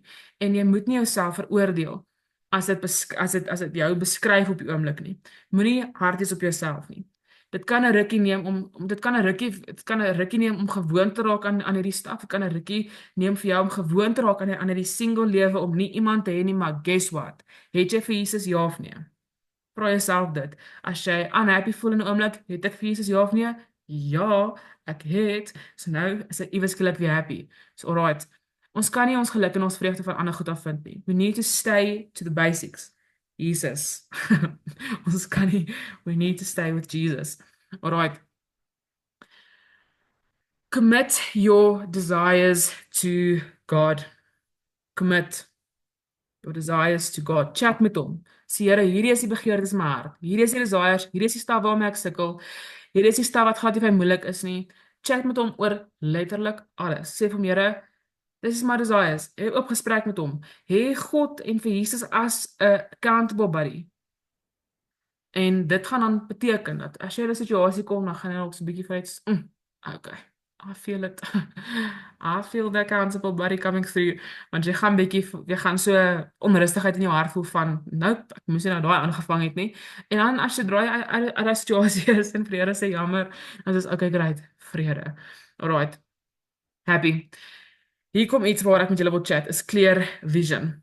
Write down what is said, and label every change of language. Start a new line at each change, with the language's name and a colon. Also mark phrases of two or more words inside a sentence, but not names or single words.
Afrikaans: En jy moet nie jouself veroordeel as dit jou beskryf op die oomblik nie. Moenie hard wees op jouself nie. Dit kan 'n rukkie neem om gewoon te raak aan hierdie staf. Dit kan 'n rukkie neem vir jou om gewoon te raak aan hierdie single lewe om nie iemand te hê nie, maar
English: guess what?
Afrikaans: Het jy vir Jesus ja of nee? Vra jouself dit. As jy unhappy voel in 'n oomblik, het ek vir Jesus ja of nee? Ja, ek het. So nou is ek iewers skielik weer happy. So alright. Ons kan nie ons geluk en ons vreugde van ander goed af vind nie.
English: We need to stay to the basics. Jesus. We need to stay with Jesus. All right. Commit your desires to God. Commit your desires to God.
Afrikaans: Chat met hom. Sê Here, hierdie is die begeertes in my hart. Hierdie is die desires, hierdie is die staf waarmee ek sukkel. Hierdie is die staf wat glad nie vir my moeilik is nie. Chat met hom oor letterlik alles. Sê vir hom, Here, Dis is my desires. Hê oop gesprek met hom. Hê God en vir Jesus as 'n
English: accountable buddy.
Afrikaans: En dit gaan dan beteken dat as jy in 'n situasie kom, dan gaan jy ook so 'n bietjie vanuit, okay.
English: I feel it. I feel the accountable buddy coming through.
Afrikaans: Want jy gaan so onrustigheid in jou hart voel van, nope, ek moes nie nou daai aangevang het nie. En dan as jy draai uit daai situasie is en vrede sê jammer, dan is
English: okay, great,
Afrikaans: vrede.
English: Alright, happy.
Afrikaans: Hier kom iets waar ek met julle wil chat, is
English: clear vision.